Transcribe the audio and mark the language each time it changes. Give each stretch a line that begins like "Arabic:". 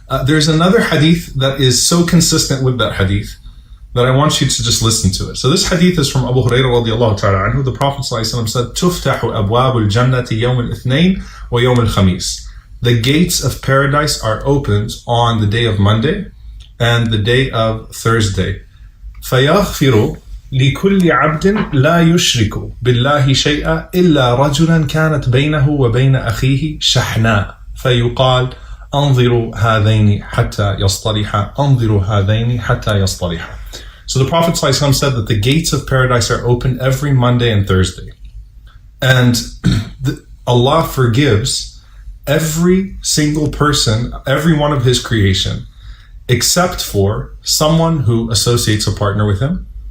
English: There's another hadith that is so consistent with that hadith that I want you to just listen to it. So this hadith is from Abu Hurairah radiallahu ta'ala anhu. The Prophet ﷺ said,
Arabic: تُفْتَحُ أَبْوَابُ الْجَنَّةِ يَوْمِ الْإِثْنَيْنِ وَيَوْمِ الْخَمِيسِ.
English: The gates of paradise are opened on the day of Monday and the day of Thursday.
Arabic: فيغفر لكل عبد لا يشرك بالله شيئا إلا رجلا كانت بينه وبين أخيه شحناء فيقال أنظروا هذين حتى يصطلحا أنظروا هذين حتى يصطلحا.
English: So the Prophet ﷺ said that the gates of paradise are open every Monday and Thursday. And Allah forgives every single person, every one of His creation, except for someone who associates a partner with Him.